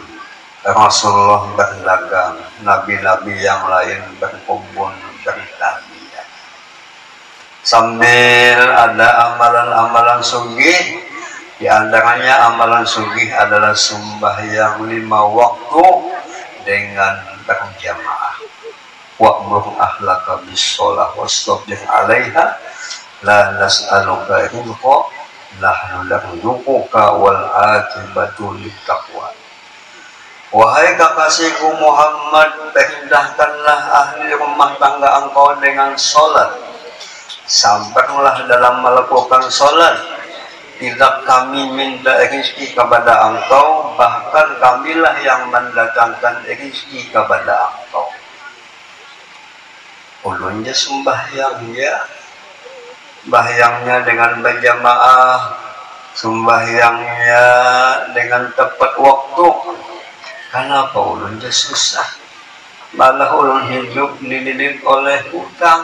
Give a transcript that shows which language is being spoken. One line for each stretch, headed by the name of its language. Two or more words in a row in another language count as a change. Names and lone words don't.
Indonesian: Rasulullah berdagang, nabi-nabi yang lain berkebun, berdagang. Sambil ada amalan-amalan sugih, di antaranya amalan sugih adalah sembahyang 5 waktu dengan berjamaah.
Arabic: وأمر أهلك بالصلاة واصطبر عليها لا نسألك رزقا نحن نرزقك والعاقبة للتقوى.
Indonesian: Wahai kekasihku Muhammad, perintahkanlah ahli rumah tangga engkau dengan sholat. Sabarlah dalam melakukan sholat. Tidak kami minta rezeki kepada engkau, bahkan kamilah yang mendatangkan rezeki kepada engkau. Ulunnya sembahyangnya dengan berjamaah, sembahyangnya dengan tepat waktu. Kenapa ulunnya susah? Malah ulun hidup dililit oleh hutang.